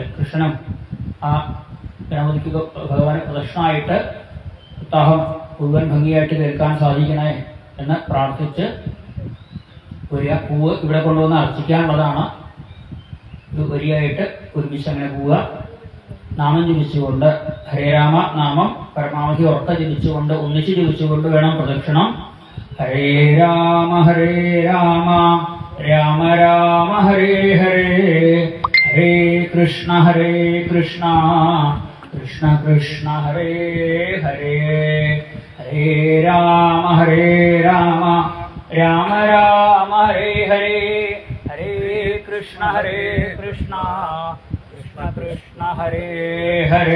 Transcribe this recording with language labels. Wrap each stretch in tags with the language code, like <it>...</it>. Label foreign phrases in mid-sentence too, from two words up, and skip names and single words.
<ml>കൃഷ്ണനും ആ ഗണപതിക്ക് ഭഗവാനെ പ്രദക്ഷിണമായിട്ട് ഉത്താഹം മുഴുവൻ ഭംഗിയായിട്ട് കേൾക്കാൻ സാധിക്കണേ എന്ന് പ്രാർത്ഥിച്ച് വരിക. പൂവ് ഇവിടെ കൊണ്ടുവന്ന് അർച്ചിക്കാനുള്ളതാണ്. ഒരു വരിയായിട്ട് ഒരുമിച്ച് അങ്ങനെ പോവുക. നാമം ജപിച്ചുകൊണ്ട്</ml> <sa>ഹരേ രാമ</sa> <ml>നാമം പരമാവധി ഉറക്ക ജപിച്ചുകൊണ്ട് ഒന്നിച്ച് ജപിച്ചുകൊണ്ട് വേണം പ്രദക്ഷിണം.</ml> <sa>ഹരേ രാമ രാമ രാമ ഹരേ ഹരേ, ഹരേ കൃഷ്ണ കൃഷ്ണ കൃഷ്ണ ഹരേ ഹരേ, ഹരേ രാമ രാമ രാമ ഹരേ ഹരേ, ഹരേ കൃഷ്ണ കൃഷ്ണ കൃഷ്ണ ഹരേ ഹരേ,</sa>